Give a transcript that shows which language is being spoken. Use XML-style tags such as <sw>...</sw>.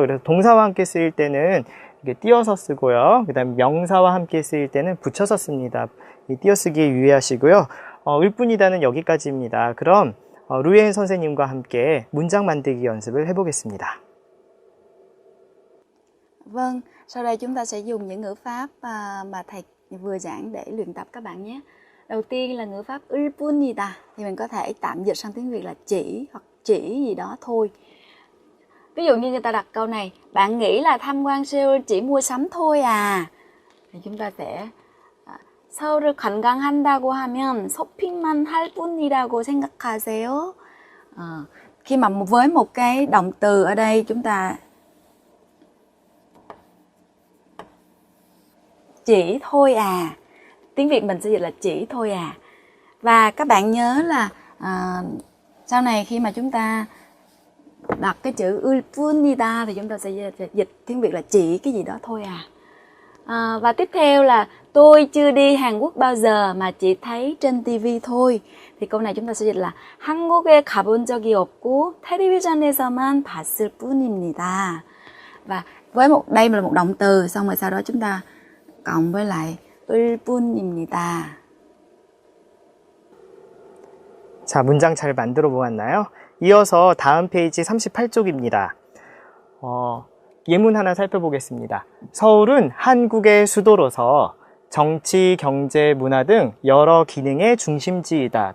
<ko>그래서 동사와 함께 쓰일 때는 이렇게 띄어서 쓰고요. 그 다음에 명사와 함께 쓰일 때는 붙여서 씁니다. 이 띄어쓰기에 유의하시고요. 을 뿐이다는 여기까지입니다. 그럼 루엔 선생님과 함께 문장 만들기 연습을 해보겠습니다.</ko> <vi>Vâng, sau đây chúng ta sẽ dùng những ngữ pháp mà thầy vừa giảng để luyện tập các bạn nhé. Đầu tiên là ngữ pháp 을 뿐이다 thì mình có thể tạm dịch sang tiếng Việt là chỉ hoặc chỉ gì đó thôi. Ví dụ như người ta đặt câu này, bạn nghĩ là tham quan Seoul chỉ mua sắm thôi à? Thì chúng ta sẽ</vi> <ko>서울을 관광한다고 하면 쇼핑만 할 뿐이라고 생각하세요.</ko> <vi>Khi mà với một cái động từ ở đây chúng ta chỉ thôi à, tiếng Việt mình sẽ dịch là chỉ thôi à. Và các bạn nhớ là sau này khi mà chúng ta đặt cái chữ 을 뿐이다 thì chúng ta sẽ dịch tiếng Việt là chỉ cái gì đó thôi à. Và tiếp theo là tôi chưa đi Hàn Quốc bao giờ mà chỉ thấy trên TV thôi. Thì câu này chúng ta sẽ dịch là</vi> <ko>한국에 가본 적이 없고 텔레비전에서만 봤을 뿐입니다.</ko> <vi>Và với đây là một động từ, xong rồi sau đó chúng ta cộng với lại 을 뿐입니다.</vi> <ko>자, 문장 잘 만들어 보았나요? 이어서 다음 페이지 38쪽입니다. 예문 하나 살펴보겠습니다. 서울은 한국의 수도로서 정치, 경제, 문화 등 여러 기능의 중심지이다.</ko>